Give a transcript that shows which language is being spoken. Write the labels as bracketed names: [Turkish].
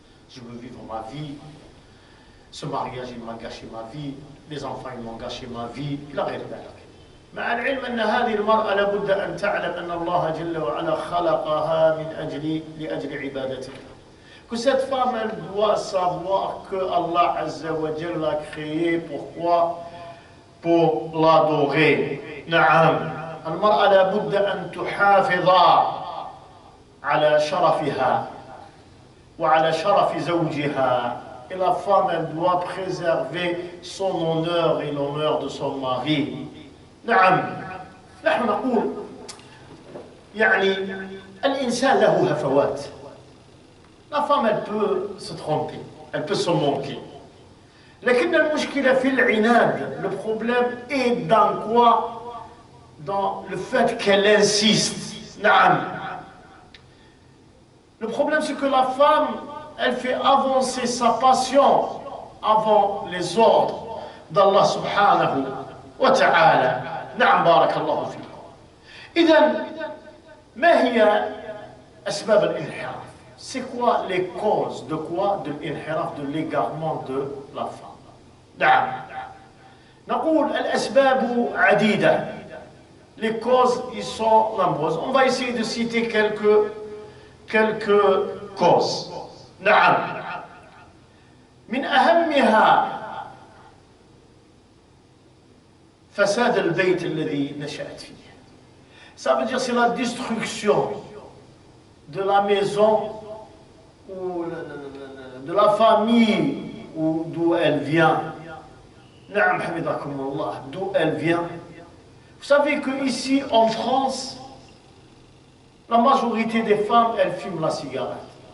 [French] Je veux vivre ma vie. Ce mariage il m'a gâché ma vie. Les enfants ils m'ont gâché ma vie. [Arabic] إلى غير ذلك. مع العلم أن هذه المرأة لابد أن تعلم أن الله جل وعلا خلقها لأجل عبادته. [French] Que cette femme elle doit savoir que Allah Azza wa Jalla l'a créée. Pourquoi? Pour l'adorer. نعم. [Arabic] المرأة لابد أن تحافظ على شرفها وعلى شرف زوجها. [French] Et la femme elle doit préserver son honneur et l'honneur de son mari. [Arabic] نعم. نحن نقول يعني الإنسان له هفوات. [French] La femme elle peut se tromper, elle peut se manquer. [Arabic] لكن المشكلة في العناد. [French] Le problème est dans quoi? Dans le fait qu'elle insiste. [Arabic] نعم. [French] Le problème c'est que la femme elle fait avancer sa passion avant les ordres d'Allah subhanahu wa ta'ala. [Arabic] نعم بارك الله فيكم. إذن ما هي أسباب الانحراف? [French] C'est quoi les causes de quoi? De l'inhiraf, de l'égarement de la femme. [Arabic] نعم. نقول الأسباب عديدة. [French] Les causes ils sont nombreuses. On va essayer de citer quelques causes. [Arabic] نعم. من أهمها فساد البيت الذي نشأت فيه. [French] Ça veut dire c'est la destruction de la maison ou de la famille d'où elle vient. [Arabic] نعم حفظكم الله. [French] D'où elle vient. Vous savez qu'ici en France, la majorité des femmes, elles fument la cigarette.